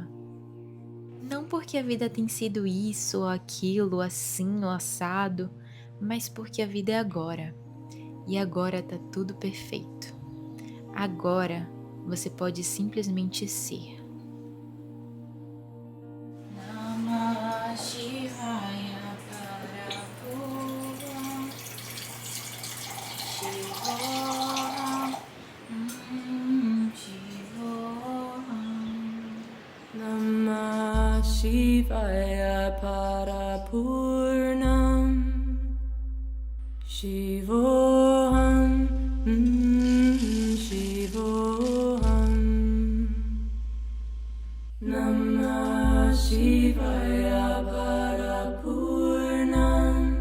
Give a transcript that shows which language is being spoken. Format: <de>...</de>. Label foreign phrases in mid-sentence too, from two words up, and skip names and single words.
<pt>Não porque a vida tem sido isso ou aquilo, assim ou assado, mas porque a vida é agora. E agora tá tudo perfeito. Agora você pode simplesmente ser.</pt> <sa>नमः शिवाय प्रभु. नमः शिवाय परपूर्णम् शिवोऽहम् शिवोऽहम् नमः शिवाय परपूर्णम्</sa>